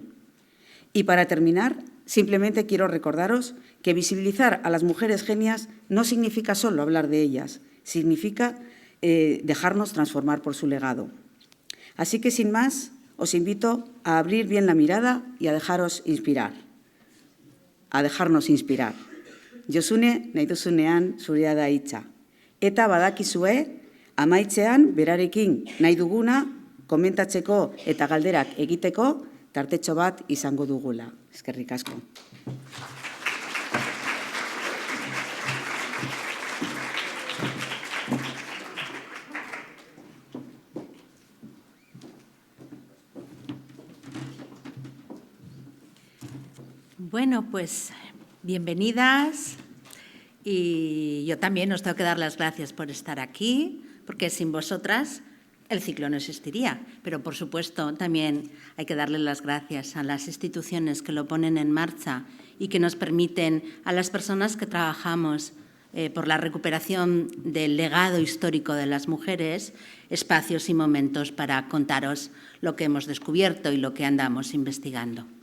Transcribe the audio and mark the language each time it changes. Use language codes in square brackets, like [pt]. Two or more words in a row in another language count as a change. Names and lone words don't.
[es] Y para terminar, simplemente quiero recordaros que visibilizar a las mujeres genias no significa solo hablar de ellas, significa dejarnos transformar por su legado. Así que, sin más, os invito a abrir bien la mirada y a dejaros inspirar, a dejarnos inspirar. [eu] Josune, nahi duzunean zurea da hitza. Eta badakizue, amaitzean berarekin nahi duguna komentatzeko eta galderak egiteko tartetxo bat izango dugula. Eskerrik asko. [es] Bueno, pues bienvenidas, y yo también os tengo que dar las gracias por estar aquí, porque sin vosotras el ciclo no existiría. Pero, por supuesto, también hay que darle las gracias a las instituciones que lo ponen en marcha y que nos permiten a las personas que trabajamos por la recuperación del legado histórico de las mujeres espacios y momentos para contaros lo que hemos descubierto y lo que andamos investigando.